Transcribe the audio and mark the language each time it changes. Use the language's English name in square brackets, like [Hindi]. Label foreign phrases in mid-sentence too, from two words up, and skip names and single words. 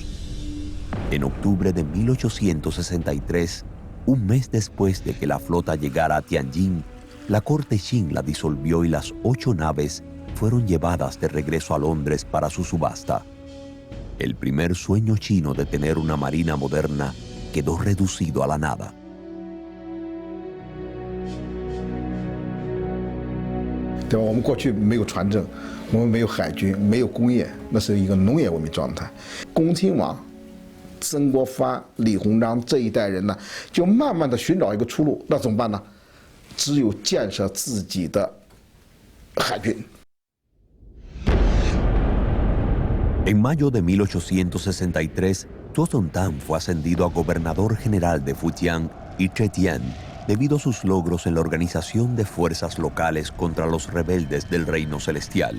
[Spanish] En octubre de 1863, un mes después de que la flota llegara a Tianjin, la corte Qing la disolvió y las 8 naves fueron llevadas de regreso a Londres para su subasta. El primer sueño chino de tener una marina moderna quedó reducido a la nada. [Chinese] 对吧？我们过去没有船政，我们没有海军，没有工业，那是一个农业文明状态。恭亲王、曾国藩、李鸿章这一代人呢，就慢慢的寻找一个出路，那怎么办呢？只有建设自己的海军。 [Spanish] En mayo de 1863, Zuo Zontán fue ascendido a gobernador general de Fujian y Zhejiang debido a sus logros en la organización de fuerzas locales contra los rebeldes del Reino Celestial.